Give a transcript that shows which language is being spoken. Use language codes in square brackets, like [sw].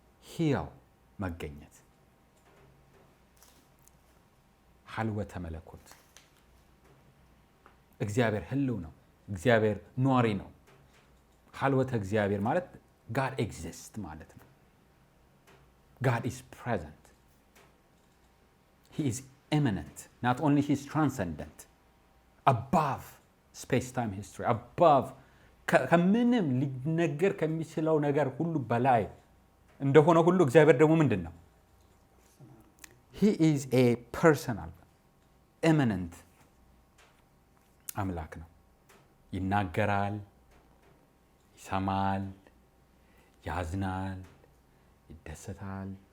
[am] ሕያው መገኘት፣ ሀልወተ መለኮት። እግዚአብሔር ህልው ነው። እግዚአብሔር ኗሪ ነው። ሀልወተ እግዚአብሔር ማለት [en] God exists [am] ማለት ነው። [en] God is present. He is immanent. Not only he is transcendent. Above space-time history. [am] Above ከምንም ሊነገር ከሚችለው ነገር ሁሉ በላይ እንደሆነ ሁሉ እግዚአብሔር ደግሞ ምንድን ነው? [en] He is a personal, immanent [am] አምላክ ነው። ይናገራል፣ ይሰማል፣ ያዝናል፣ ይደሰታል።